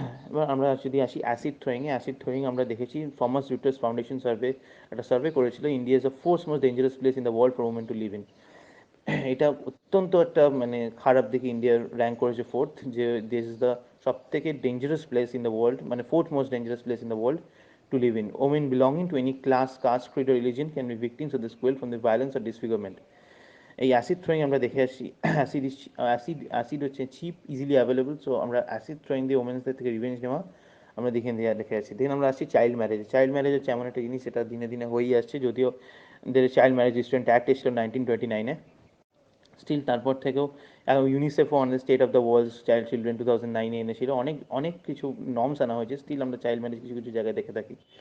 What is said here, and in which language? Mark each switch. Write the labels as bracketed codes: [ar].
[bn] এবার আমরা যদি আসি অ্যাসিড থ্রোয়িং আমরা দেখেছি থমাস রুটার্স ফাউন্ডেশন একটা সার্ভে করেছিল, [en] India is the fourth most dangerous place in the world for women to live in. [bn] এটা অত্যন্ত একটা মানে খারাপ দিকে ইন্ডিয়ার র্যাঙ্ক করেছে ফোর্থ, যে দিস ইজ দ্য সব থেকে dangerous place in the world, মানে [en] Fourth most dangerous place in the world to live in. Women belonging to any class, caste, creed or religion can be victims of this cruel from the violence or disfigurement. [bn] এই acid throwing আমরা দেখে আসি, acid হচ্ছে chip, easily available, so আমরা acid throwing দিয়ে ওমেন্সদের থেকে revenge নেওয়া আমরা দেখে আসি। দেন আমরা আসছি চাইল্ড ম্যারেজ হচ্ছে এমন একটা জিনিস যেটা দিনে দিনে হয়েই আসছে, যদিও চাইল্ড ম্যারেজ রেস্টুরেন্ট অ্যাক্ট এসেছিল 1929-এ, স্টিল তারপর থেকেও ইউনিসেফও on the state of the world children 2009-এ এনেছিল, অনেক অনেক কিছু নর্মস আনা হয়েছে, স্টিল আমরা চাইল্ড ম্যারেজ কিছু কিছু জায়গায় দেখে থাকি।